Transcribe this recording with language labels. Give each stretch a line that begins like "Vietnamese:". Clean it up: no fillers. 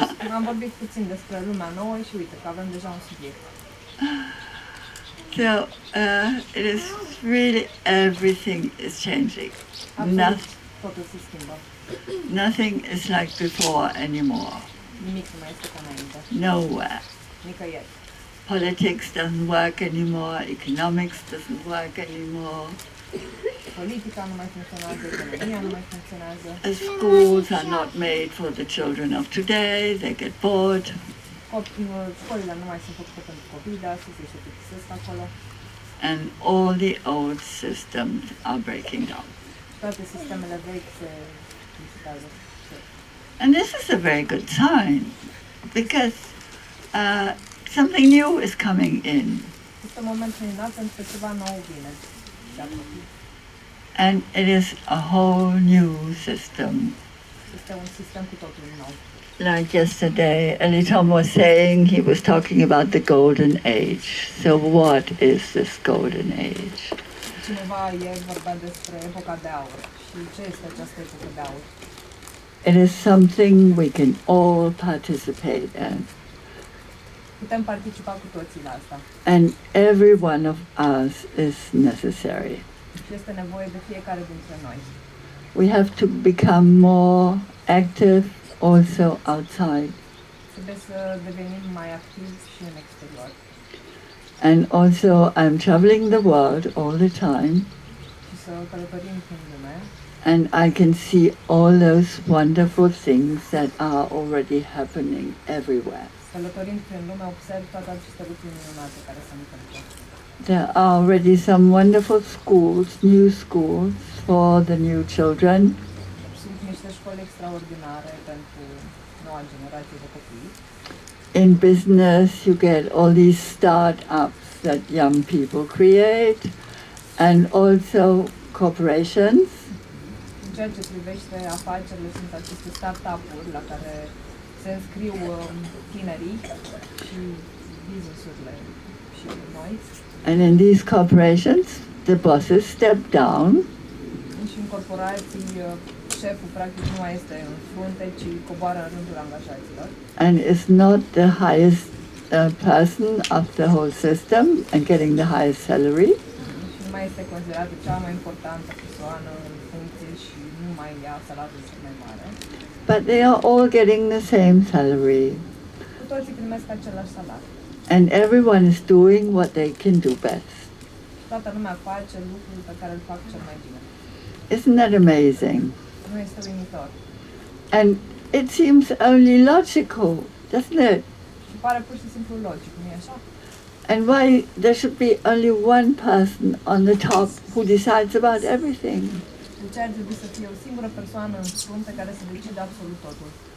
Romanian: Am vorbit puțin despre lumea nouă și uite că avem deja un subiect.
English: So it is really everything is changing.
Romanian: Totul se schimbă.
English: Nothing is like before anymore.
Romanian: Nimic nu mai este ca înainte.
English: Nowhere.
Romanian: Nicăieri.
English: Politics doesn't work anymore. Economics doesn't work anymore.
Romanian: Politica nu mai funcționează, economia nu mai funcționează.
English: Schools are not made for the children of today. They get bored.
Romanian: Școlile nu mai sunt făcute pentru copii de astăzi, se plictisesc acolo.
English: And all the old systems are breaking down.
Romanian: Toate sistemele vechi se distrugează.
English: And this is a very good sign because something new is coming in.
Romanian: Este un moment minunat pentru că ceva nou vine.
English: And it is a whole new system.
Romanian: Este un sistem cu totul nou.
English: Like yesterday, Elitom was saying, he was talking about the golden age. So what is this golden age?
Romanian: Cineva ieri vorbea despre epoca de aur. Și ce este această epocă de aur?
English: It is something we can all participate in.
Romanian: Putem participa cu toții la asta.
English: And every one of us is necessary.
Romanian: Și este nevoie de fiecare dintre noi.
English: We have to become more active also outside.
Romanian: Trebuie să devenim mai activi și în exterior.
English: And also I'm traveling the world all the time.
Romanian: Și să călătorim prin lume.
English: And I can see all those wonderful things that are already happening everywhere.
Romanian: Călătorind prin lume, observ toate aceste lucruri minunate care se întâmplă.
English: There are already some wonderful schools, new schools for the new children.
Romanian: Sunt niște școli extraordinare pentru noua generație de copii.
English: In business, you get all these start-ups that young people create, and also corporations.
Romanian: În ceea ce privește afacerile, sunt aceste start-up-uri la care se înscriu tinerii și business-urile și noi.
English: And in these corporations, the bosses step down.
Romanian: Și în corporații, șeful practic nu mai este în frunte, ci coboară în rândul angajaților.
English: And is not the highest person of the whole system and getting the highest salary.
Romanian: Și nu mai este considerată cea mai importantă persoană în funcție și nu mai ia salariul cel mai mare.
English: But they are all getting the same salary.
Romanian: Cu toții primesc același salariu.
English: And everyone is doing what they can do best.
Romanian: Toată lumea face lucrul pe care îl fac cel mai bine.
English: Isn't that amazing?
Romanian: Nu este uimitor.
English: And it seems only logical, doesn't it?
Romanian: Și pare pur și simplu logic, nu-i așa?
English: And why there should be only one person on the top who decides about everything?
Romanian: De ce ar trebui să fie o singură persoană în frunte care să decide absolut totul?